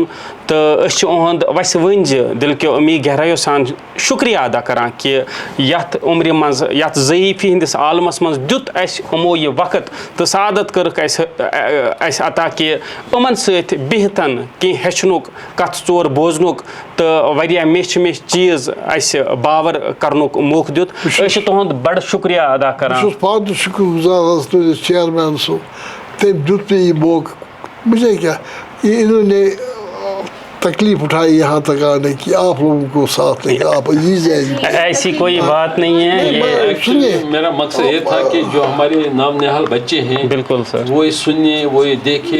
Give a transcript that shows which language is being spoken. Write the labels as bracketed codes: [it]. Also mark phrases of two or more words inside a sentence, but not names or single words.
[ks] تہٕ أسۍ چھِ اُہُنٛد وَسہِ ؤنٛزِ دِل کیو أمی گہرایو سان شُکریہ ادا کران کہِ یَتھ عُمرِ منٛز, یَتھ ضعیٖفی ہِنٛدِس عالمس منٛز دیُت اَسہِ یِمو یہِ وقت تہٕ سعادت کٔرٕکھ اَسہِ عطا کہِ یِمن سۭتۍ بِہتھ کینٛہہ ہیٚچھنُک, کتھ ژور بوزنُک تہٕ واریاہ میچھِ چیٖز اَسہِ باور کرنُک موقعہٕ دیُت. أسۍ چھِ تُہُنٛد بڑٕ شُکریہ ادا کران. بہٕ چھُس پانہٕ تہِ شُکر گُزار حظ تُہٕنٛدِس چیئرمین صٲب, تٔمۍ دیُت مےٚ یہِ موقعہٕ. [ur] مجھے کیا انہوں نے تکلیف اٹھائی یہاں تک آنے کی, آپ لوگوں کو ساتھ لے کر آپ عزیز ہیں. ایسی کوئی بات نہیں ہے. میرا مقصد یہ تھا کہ جو ہمارے نام نہال بچے ہیں, بالکل سر, وہ سنیں, وہ دیکھیں.